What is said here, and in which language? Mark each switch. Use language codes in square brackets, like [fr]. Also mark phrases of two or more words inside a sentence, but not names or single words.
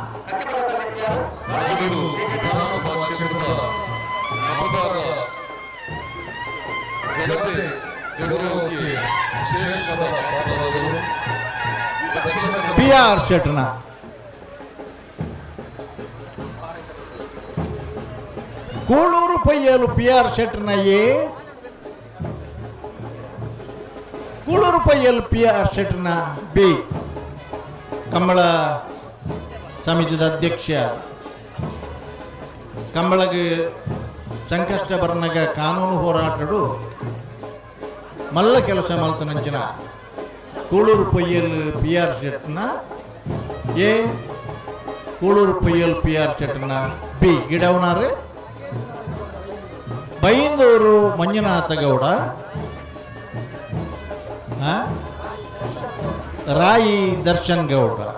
[kn] ವಿಧಾನಸಭಾ ಕ್ಷೇತ್ರದ ಮತದಾರರ ಜನತೆ ಗೌರವಕ್ಕೆ ವಿಶೇಷವಾದ ಪಾತ್ರರಾದರು. [tcy] PR ಶೆಟ್ನ ಕೂಳೂರು ಪಯ್ಯಲು PR ಶೆಟ್ನ ಕೂಳೂರು ಪಯ್ಯಲು PR ಶೆಟ್ನ ಬಿ ಕಂಬಳ ಸಮಿತಿದ ಅಧ್ಯಕ್ಷ. ಕಂಬಳಗೆ ಸಂಕಷ್ಟ ಬರ್ನಾಗ ಕಾನೂನು ಹೋರಾಟಡು ಮಲ್ಲ ಕೆಲಸ ಮಲ್ತನಂಚಿನ ಕೂಳೂರು ಪಯ್ಯಲ್ PR ಶೆಟ್ನ ಕೂಳೂರು ಪಯ್ಯಲ್ PR ಶೆಟ್ನ ಬಿ ಗಿಡವನಾರೆ ಬೈಂದೂರು ಮಂಜುನಾಥ ಗೌಡ, ರಾಯಿ ದರ್ಶನ್ ಗೌಡ.